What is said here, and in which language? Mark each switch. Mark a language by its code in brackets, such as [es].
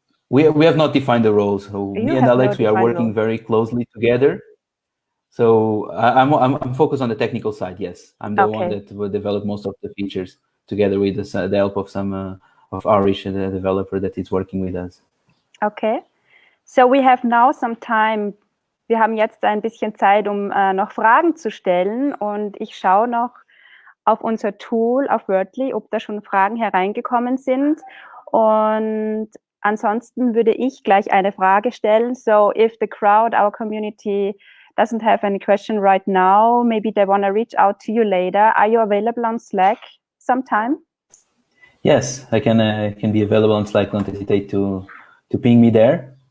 [en] We have not defined the roles. So me and Alex, we are working very closely together. So I'm focused on the technical side. Yes, I'm the one that will develop most of the features together with the help of some of Arish, the developer that is working with us. Okay, so we have now some time. [de] Wir haben jetzt ein bisschen Zeit, um noch Fragen zu stellen, und ich schaue noch auf unser Tool, auf Wordly, ob da schon Fragen hereingekommen sind, und ansonsten würde ich gleich eine Frage stellen. [en] So if the crowd, our community, doesn't have any question right now, maybe they want to reach out to you later. Are you available on Slack sometime? Yes, I can be available on Slack. Don't hesitate to ping me there.